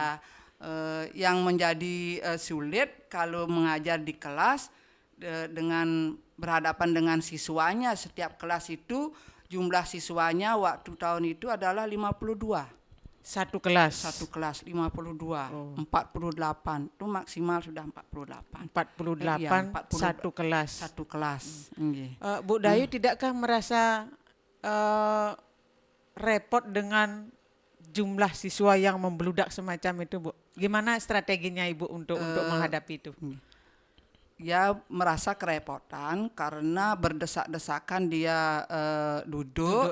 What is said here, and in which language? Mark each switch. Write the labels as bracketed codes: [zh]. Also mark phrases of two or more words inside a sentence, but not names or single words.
[id] Yang menjadi sulit kalau mengajar di kelas dengan berhadapan dengan siswanya, setiap kelas itu jumlah siswanya waktu tahun itu adalah 52. Satu kelas. Satu kelas 52, 48 itu maksimal sudah 48. 48 Iya, 40 satu kelas. Satu kelas. Nggih. Bu Dayu tidakkah merasa repot dengan jumlah siswa yang membludak semacam itu, Bu? Gimana strateginya Ibu untuk menghadapi itu? Ya merasa kerepotan karena berdesak-desakan dia duduk